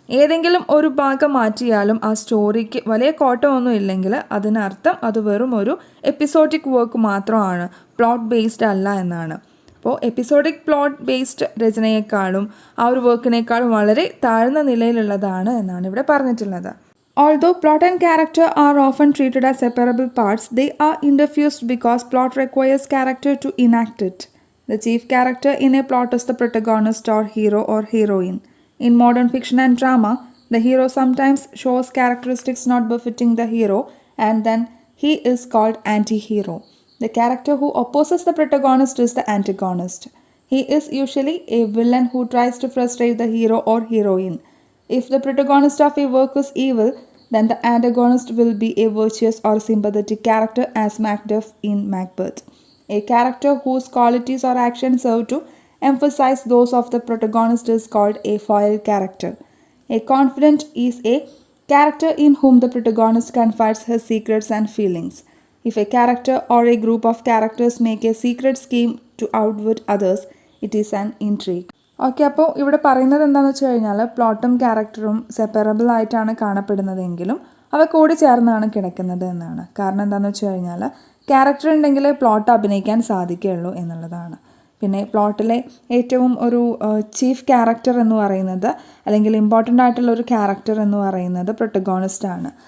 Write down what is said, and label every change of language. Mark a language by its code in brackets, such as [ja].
[ml] ഏതെങ്കിലും ഒരു ഭാഗം മാറ്റിയാലും ആ സ്റ്റോറിക്ക് വലിയ കോട്ടമൊന്നും ഇല്ലെങ്കിൽ അതിനർത്ഥം അത് വെറും ഒരു എപ്പിസോഡിക് വർക്ക് മാത്രമാണ്, പ്ലോട്ട് ബേസ്ഡ് അല്ല എന്നാണ്. അപ്പോൾ എപ്പിസോഡിക് പ്ലോട്ട് ബേസ്ഡ് രചനയെക്കാളും ആ ഒരു വർക്കിനേക്കാളും വളരെ താഴ്ന്ന നിലയിലുള്ളതാണ് എന്നാണ് ഇവിടെ പറഞ്ഞിട്ടുള്ളത്. [en] Although plot and character are often treated as separable parts, they are interfused because plot requires character to enact it. The chief character in a plot is the protagonist or hero or heroine. In modern fiction and drama, the hero sometimes shows characteristics not befitting the hero, and then he is called anti-hero. The character who opposes the protagonist is the antagonist. He is usually a villain who tries to frustrate the hero or heroine. If the protagonist of a work is evil, then the antagonist will be a virtuous or sympathetic character as Macduff in Macbeth. A character whose qualities or actions serve to emphasize those of the protagonist is called a foil character. A confidant is a character in whom the protagonist confides his secrets and feelings. If a character or a group of characters make a secret scheme to outwit others, it is an intrigue. [ml] Okay, അപ്പോൾ ഇവിടെ പറയുന്നത് എന്താണെന്ന് വെച്ച് കഴിഞ്ഞാൽ പ്ലോട്ടും ക്യാരക്ടറും separable ആയിട്ടാണ് കാണപ്പെടുന്നതെങ്കിലും അവ കൂടി ചേർന്നാണ് കിടക്കുന്നത് എന്നാണ്. കാരണം എന്താണെന്ന് വെച്ച് കഴിഞ്ഞാൽ ക്യാരക്ടർ ഉണ്ടെങ്കിൽ പ്ലോട്ട് അഭിനയിക്കാൻ സാധിക്കുകയുള്ളൂ എന്നുള്ളതാണ്. പിന്നെ പ്ലോട്ടിലെ ഏറ്റവും ഒരു ചീഫ് ക്യാരക്ടർ എന്ന് പറയുന്നത്, അല്ലെങ്കിൽ ഇമ്പോർട്ടൻ്റ് ആയിട്ടുള്ള ഒരു ക്യാരക്ടർ എന്ന് പറയുന്നത് പ്രൊട്ടഗോണിസ്റ്റ് ആണ്.